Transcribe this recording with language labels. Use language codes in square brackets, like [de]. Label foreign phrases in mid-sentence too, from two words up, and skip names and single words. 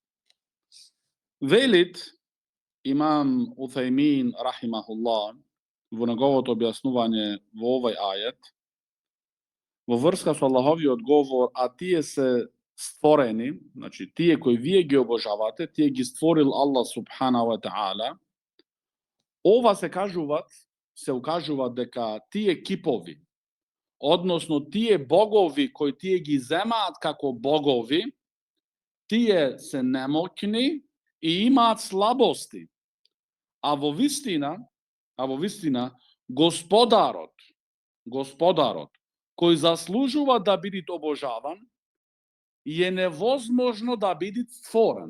[mk] Велит имам Уthaymin, рахимахуллах, во неговото објаснување во овој ајет, во врска со Аллаховиот говор, а тие се створени, значи тие кои вие ги обожавате, тие ги створил Аллах [ar] سبحانه وتعالى. [mk] Ова се укажува дека тие кипови, односно тие богови кои тие ги земаат како богови, тие се немоќни и имаат слабости. А во вистина, Господарот, кој заслужува да биде обожаван, е невозможно да биде створен.